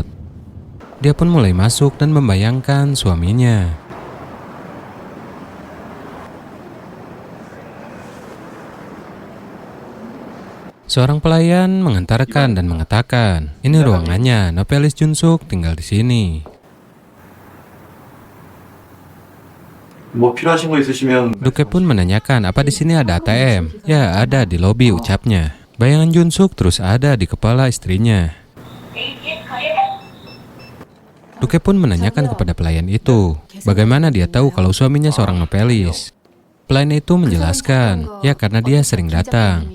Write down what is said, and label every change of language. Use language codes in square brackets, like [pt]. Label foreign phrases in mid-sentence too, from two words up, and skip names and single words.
[id] Dia pun mulai masuk dan membayangkan suaminya. Seorang pelayan mengantarkan dan mengatakan, ini ruangannya, novelis Junsuk tinggal di sini. [ko] 뭐 필요하신 거 있으시면 [id] Duke pun menanyakan, apa di sini ada ATM? Ya, ada di lobi, ucapnya. Bayangan Junsuk terus ada di kepala istrinya. Duke pun menanyakan kepada pelayan itu, bagaimana dia tahu kalau suaminya seorang novelis. Pelayan itu menjelaskan, ya karena dia sering datang.